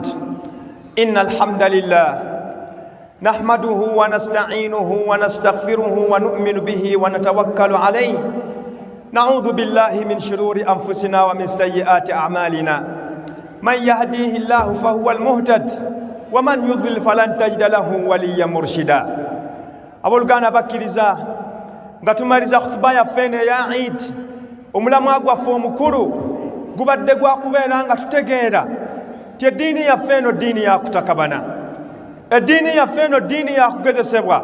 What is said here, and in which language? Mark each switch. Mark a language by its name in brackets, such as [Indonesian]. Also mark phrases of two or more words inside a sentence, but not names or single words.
[Arabic] إن الحمد لله نحمده ونستعينه ونستغفره ونؤمن به ونتوكل عليه. نعوذ بالله من شرور أنفسنا ومن سيئات أعمالنا. من يهديه الله فهو المهتد ومن يضلل فلن تجد له وليا مرشدا. [Ganda] Aboluganda bakkiriza nga tumaliza khutuba yaffe ya Eid, omulamwa gwaffe omukulu gubadde gwa kubeera nga tutegeera ti eddiini yaffe eno ddiini ya kutakabana, eddiini yaffe eno ddiini ya kugezesebwa.